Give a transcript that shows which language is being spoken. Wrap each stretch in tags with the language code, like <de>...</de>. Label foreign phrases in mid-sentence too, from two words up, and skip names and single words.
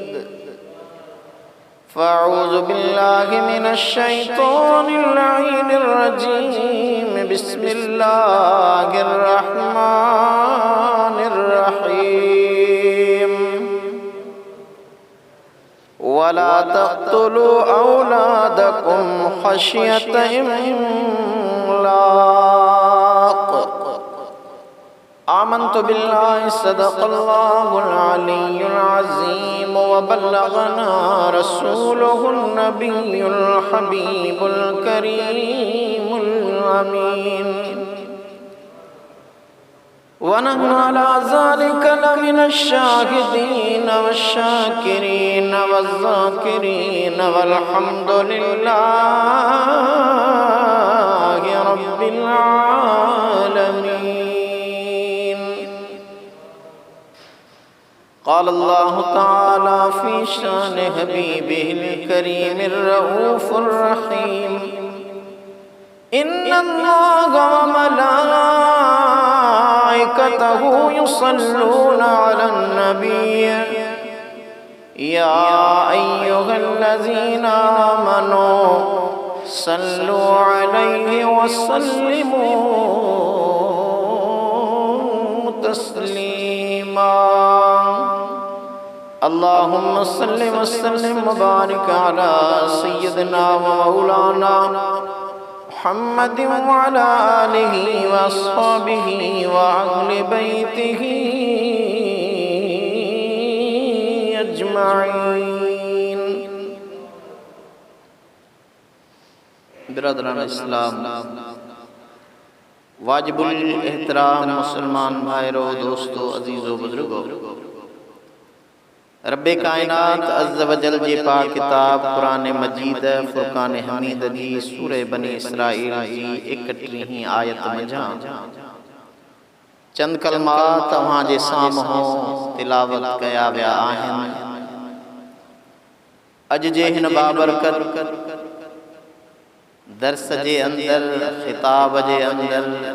<ar>فأعوذ بالله من الشيطان اللعين الرجيم. بسم الله الرحمن الرحيم. ولا تقتلوا أولادكم خشية إملاق. آمنت بالله صدق الله العلي العظيم وبلغنا رسوله النبي الحبيب الكريم الأمين. ونحن على ذلك لمن الشاهدين والشاكرين والذاكرين والحمد لله رب العالمين. قال الله تعالى في شأن حبيبه الكريم الرؤوف الرحيم. إن الله وملائكته يصلون على النبي يا أيها الذين آمنوا صلوا عليه وسلموا تسليما. اللهم صل وسلم وبارك على سيدنا ومولانا محمد وعلى آله وأصحابه وأهل بيته أجمعين.</ar> <hi>बिरादरान इस्लाम, वाजिबुल एहतराम मुसलमान भाइयों, दोस्तों, अजीज़ों, बुजुर्गों, रब्बे कायनात</hi> <ar>عز وجل</ar> <sd>जी पाक किताब कुरान मजीद फुरकान हमीद जी सूरह बनी इसराइल जी 31 आयत मंझां चंद कलमात तव्हां जे साम्हूं तिलावत कया विया आहिनि। अज जे हिन बाबरकत दर्स जे अंदर, खिताब जे अंदर</sd>